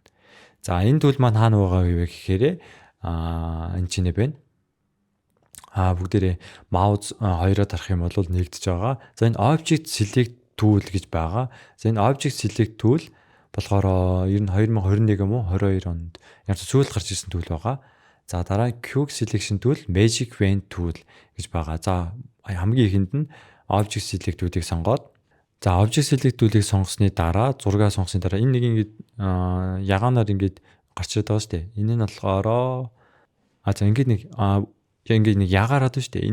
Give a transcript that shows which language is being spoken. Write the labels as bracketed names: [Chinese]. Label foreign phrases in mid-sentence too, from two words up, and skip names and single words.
[Mongolian] За энэ tool маань хаана байгаа вэ гэхээр энэ чинь байна. Бүгдээрээ mouse хоёроо дарах юм бол нэгдэж байгаа. За энэ [English] object select tool [Mongolian] гэж байгаа. За энэ [English] object select tool [Mongolian] болохоор ер нь 2021 юм уу 22 онд яг сүүлд гарч ирсэн tool байгаа. За дараа нь [English] quick selection tool, magic wand tool [Mongolian] гэж байгаа. За хамгийн ихэнд нь [English] object select tool- [Mongolian] ыг сонгоод за [English] object select tool- [Mongolian] ыг сонгосны дараа зураг сонгосны дараа энэ нэг ингээд ягаанаар ингээд гарч ирээд байгаа шүү дээ. Энэ нь болохоор за ингээд нэг ягаараад байна шүү дээ.